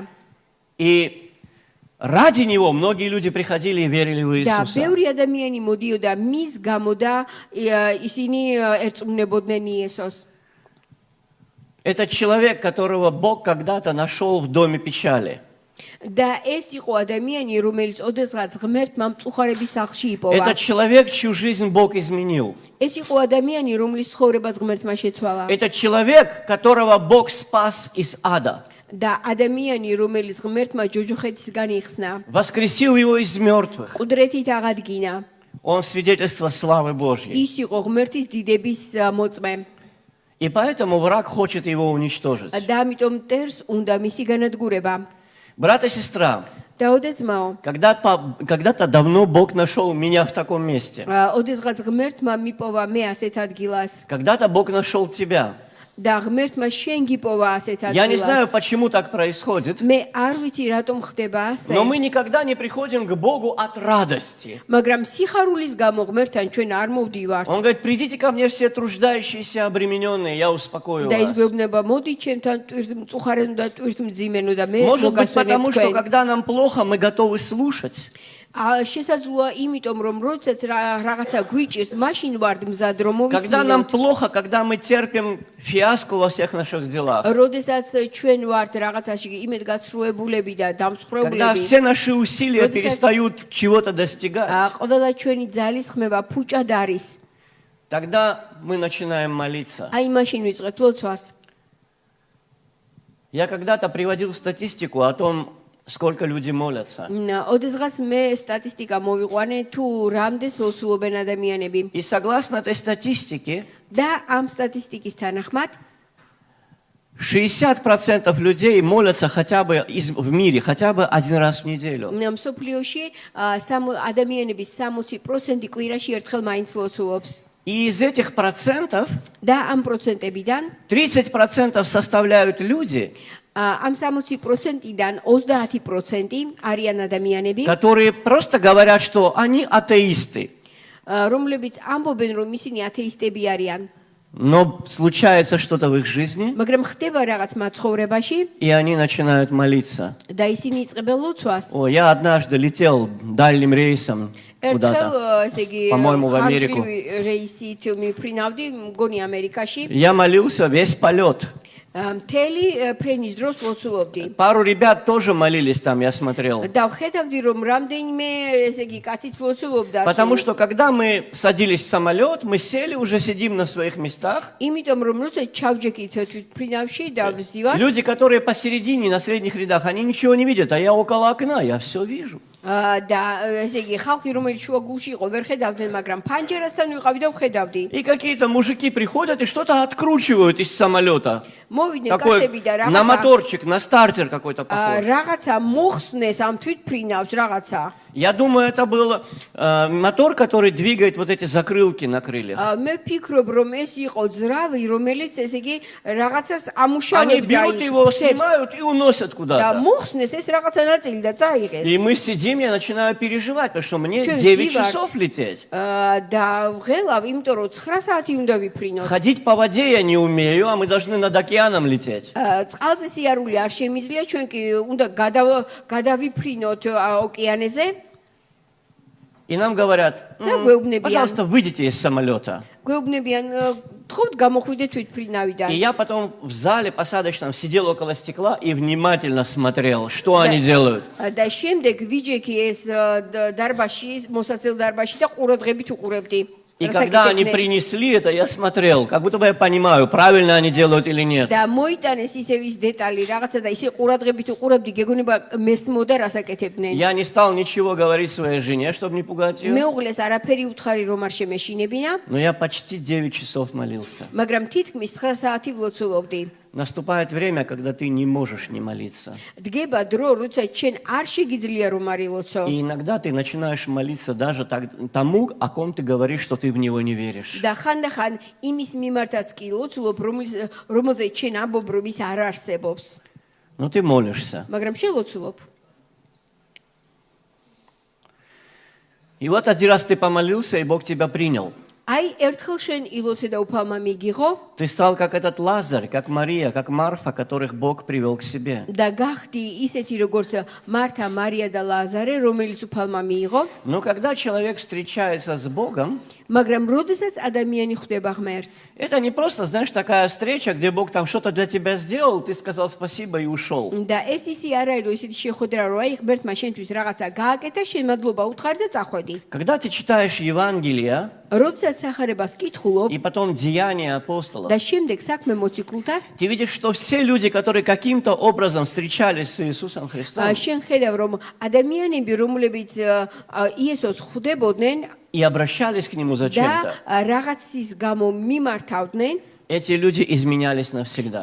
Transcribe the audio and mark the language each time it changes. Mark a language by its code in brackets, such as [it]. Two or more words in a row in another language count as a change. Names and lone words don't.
[ru] И ради него многие люди приходили и верили в [ka] და [ru] Иисуса. [ka] ბევრი ადამიანი მოდიოდა მის გამო და ისინი ერწმუნებოდნენ იესოს. [ru] Это человек, которого Бог когда-то нашел в доме печали. [ka] და ეს იყო ადამიანი, რომელიც ოდესღაც ღმერთმა მწუხარების სახლში იპოვა. [ru] Это человек, чью жизнь Бог изменил. [ka] ეს იყო ადამიანი, რომლის ცხოვრებას ღმერთმა შეცვალა. [ru] Это человек, которого Бог спас из ада. [ka] და ადამიანი, რომელიც ღმერთმა ჯოჯოხეთისგან იხსნა, [ru] Воскресил его из мертвых. [ka] ყუდრეთით აღადგინა. [ru] Он свидетельство славы Божьей. [ka] ის იყო ღმერთის დიდების მოწმე. [ru] И поэтому враг хочет его уничтожить. [ka] და ამიტომ მტერს უნდა მისი განადგურება. [ru] Брат и сестра, [ka] დაოდე ძმაო, [ru] когда-то давно Бог нашел меня в таком месте. [ka] ოდესღაც ღმერთმა მიპოვა მე ასეთ ადგილას [ru] Когда-то Бог нашел тебя. [ka] და ღმერთმა შენ გიპოვა ასეთ [ru] Я не знаю, [ka] ადგილას. [ru] почему так происходит, [ka] მე არ ვიცი რატომ ხდება ასე, [ru] но мы никогда не приходим к Богу от радости. [ka] მაგრამ სიხარულის გამო ღმერთთან ჩვენ არ მოვდივართ. [ru] Он говорит, придите ко мне все труждающиеся, обремененные, я успокою [ka] და ის [ru] вас. [ka] გვეუბნება, მოდი ჩემთან მწუხარენო და ტვირთმძიმენო და მე [ru] Может быть, потому [ka] მოგასვენებ [ru] что [ka] თქვენ. [ru] когда нам плохо, мы готовы слушать. [ka] შესაძლოა იმიტომ რომ როდესაც რაღაცა გვიჭირს, მაშინ ვართ მზად რომ [ru] Когда нам [ka] მოვისმინოთ. [ru] плохо, когда мы терпим фиаско во всех наших делах. [ka] როდესაც ჩვენ ვართ რაღაცაში იმედგაცრუებულები და [ru] Когда [ka] დამსხვრეულები, [ru] все наши усилия Родится- перестают чего-то достигать. [ka] ყველა ჩვენი ძალის ხმება ფუჭად არის. [ru] Тогда мы начинаем молиться. [ka] აი მაშინ ვიწყებთ ლოცვას. [ru] Я когда-то приводил статистику о том, сколько люди молятся. [ka] ოდესღაც მე სტატისტიკა მოვიყვანე თუ რამდენს ლოცულობენ ადამიანები. [ru] И согласно этой статистике, [ka] და ამ სტატისტიკის თანახმად [ru] 60% людей молятся хотя бы в мире, хотя бы один раз в неделю. [ka] მსოფლიოში ადამიანების 60% კვირაში ერთხელ მაინც ლოცულობს. [ru] И из этих процентов [ka] და ამ პროცენტებიდან [ru] 30% составляют люди, [ka] ამ 60%-დან 30% არიან ადამიანები, [ru] которые просто говорят, что они атеисты. [ka] რომლებიც ამბობენ, რომ ისინი ათეისტები არიან. [ru] Но случается что-то в их жизни, [ka] მაგრამ ხდება რაღაც მათ ცხოვრებაში [ru] и они начинают молиться. [ka] და ისინი იწყებენ ლოცვას. [ru] О, я однажды летел дальним рейсом [ka] ერთხელ [ru] куда-то. [ka] ესე იგი [ru] По-моему, в Америку. [ka] ხანგრძლივი რეისით მიფრინავდი, მგონი ამერიკაში. [ru] Я молился весь полет. [ka] მთელი ფრენის დროს ლოცულობდი. [ru] Пару ребят тоже молились там, я смотрел. [ka] და ვხედავდი, რომ რამდენიმე ესე იგი კაციც ლოცულობდა. [ru] Потому что когда мы садились в самолет, мы сели, уже сидим на своих местах. [ka] იმიტომ რომ როცა ჩავჯექით თვითფრინავში და ვზივარ, [ru] Люди, которые посередине, на средних рядах, они ничего не видят, а я около окна, я все вижу. [ka] და ესე იგი ხალხი რომელიც შუა გულში იყო ვერ ხედავდნენ, მაგრამ ფანჯერასთან ვიყავი და ვხედავდი. [ru] И какие-то мужики приходят и что-то откручивают из самолета. [ka] მოვიდნენ [ru] Такой [ka] კაცები და [ru] на [ka] რაღაცა [ru] моторчик, на стартер какой-то похож. [ka] რაღაცა მოხსნეს ამ თვითფრინავს რაღაცა. [ru] Я думаю, это был мотор, который двигает вот эти закрылки на крыльях. [ka] მე ფიქრობ რომ ეს იყო ძრავი, რომელიც ესე იგი რაღაცას [ru] Они берут [ka] ამუშავებდა [ru] его, [ka] იქ. [ru] снимают и уносят [ka] და [ru] куда-то. [ka] მოხსნეს ეს რაღაცა ნაწილი და წაიღეს. [ru] И мы сидим, я начинаю переживать, потому что мне Чё, 9 Зивард? часов лететь. [ka] და ვღელავ, იმიტომ რომ 9 საათი უნდა ვიფრინოთ. [ru] Ходить по воде я не умею, а мы должны над океаном лететь. [ka] წყალზე სიარული არ შემიძლია, ჩვენ კი უნდა გადავიფრინოთ ოკეანეზე. [ru] И нам говорят, [ka] Да, გვეუბნებიან. [ru] пожалуйста, выйдите из самолета. [ka] გვეუბნებიან, თხოვთ გამოხვიდეთ თვითფრინავიდან. [ru] И я потом в зале посадочном сидел около стекла и внимательно смотрел, что они делают. [ka] და შემდეგ ვიჯექი ეს დარბაში, მოსასწრელ დარბაში და ყურადღებით უყურებდი. [ru] И когда они принесли это, я смотрел, как будто бы я понимаю, правильно они делают или нет. [ka] და მოიტანეს ისევ ის დეტალი რაღაცა და ისე ყურადღებით უყურებდი, გეგონება მესმოდა რას აკეთებდნენ. [ru] Я не стал ничего говорить своей жене, чтобы не пугать ее. [ka] მეუღლეს არაფერი უთხარი რომ არ შემეშინებინა, [ru] Но я почти 9 часов молился. [ka] მაგრამ თითქმის 9 საათი ვლოცულობდი. [ru] Наступает время, когда ты не можешь не молиться. [ka] დგება დრო, როცა ჩვენ არ შეგიძლია რომ არ ილოცო. [ru] И иногда ты начинаешь молиться даже тому, о ком ты говоришь, что ты в него не веришь. [ka] და ხანდახან იმის მიმართაც კი ლოცულობ, რომელზეც ჩვენ ამბობ, რომ ის არ არსებობს. [ru] Но ты молишься. [ka] მაგრამ შელოცულობ. [ru] И вот один раз ты помолился, и Бог тебя принял. [ka] აი ერთხელ შენ ილოცე და უფალმა მიგიღო [ru] Ты стал как этот Лазарь, как Мария, как Марфа, которых Бог привел к себе. [ka] და გახდი ისეთი როგორც მართა, მარია და ლაზარე, რომელიც უფალმა მიიღო, [ru] Но когда человек встречается с Богом, [ka] მაგრამ როდესაც ადამიანი ხვდება ღმერთს, [ru] это не просто, знаешь, такая встреча, где Бог там что-то для тебя сделал, ты сказал спасибо и ушел. [ka] და ეს ისი არ არის, რომ ისეთი შეხვედრა რო აი ღმერთმა შენთვის რაღაცა გააკეთა, შენ მადლობა უთხარი და წახვედი. [ru] Когда ты читаешь Евангелие [ka] როდესაც სახარებას კითხულობ [ru] и потом Деяния апостолов, [ka] და შემდეგ საქმე მოციქულთას, [ru] ты видишь, что все люди, которые каким-то образом встречались с Иисусом Христом [ka] შენ ხედავ, რომ ადამიანები, რომლებიც იესოს ხვდებოდნენ [ru] и обращались к Нему [ka] და [ru] зачем-то, [ka] რაღაცის გამო მიმართავდნენ, [ru] эти люди изменялись навсегда.